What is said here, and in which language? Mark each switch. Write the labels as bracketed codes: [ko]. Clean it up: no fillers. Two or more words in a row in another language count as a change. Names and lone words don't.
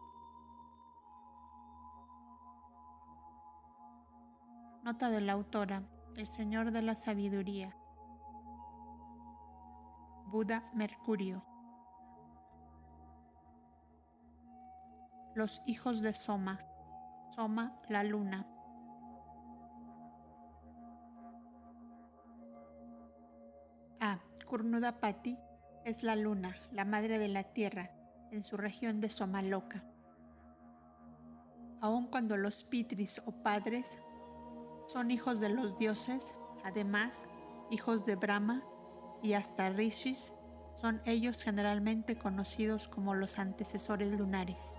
[es] Nota de la autora. El Señor de la sabiduría. Buda Mercurio. Los hijos de Soma. Soma la luna. Kurnudapati es la luna, la madre de la tierra, en su región de Somaloka. Aun cuando los pitris o padres son hijos de los dioses, además, hijos de Brahma y hasta rishis, son ellos generalmente conocidos como los antecesores lunares.